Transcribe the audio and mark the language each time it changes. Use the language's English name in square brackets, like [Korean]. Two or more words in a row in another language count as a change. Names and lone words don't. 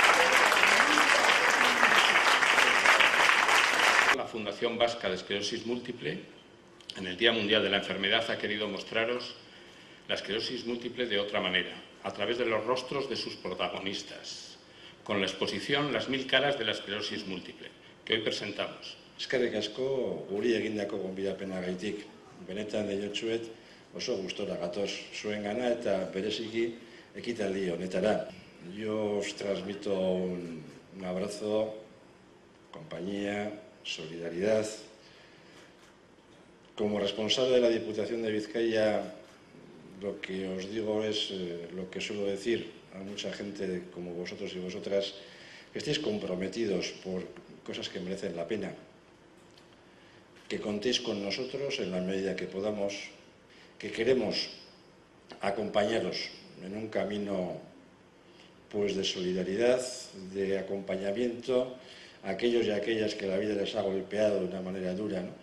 [Spanish] La Fundación Vasca de Esclerosis Múltiple, en el Día Mundial de la Enfermedad, ha querido mostraros la esclerosis múltiple de otra manera, a través de los rostros de sus protagonistas, con la exposición Las 1000 caras de la esclerosis múltiple, que hoy presentamos. [Basque] Eskerrik asko guri egindako gonbidapenagatik. Benetan deiotsuet oso gustora gatoz zuengana eta bereziki ekitaldi honetara. [Spanish] Yo os transmito un abrazo, compañía, solidaridad. Como responsable de la Diputación de Vizcaya, lo que os digo es lo que suelo decir a mucha gente como vosotros y vosotras, que estéis comprometidos por cosas que merecen la pena, que contéis con nosotros en la medida que podamos, que queremos acompañaros en un camino pues de solidaridad, de acompañamiento a aquellos y aquellas que la vida les ha golpeado de una manera dura, ¿no?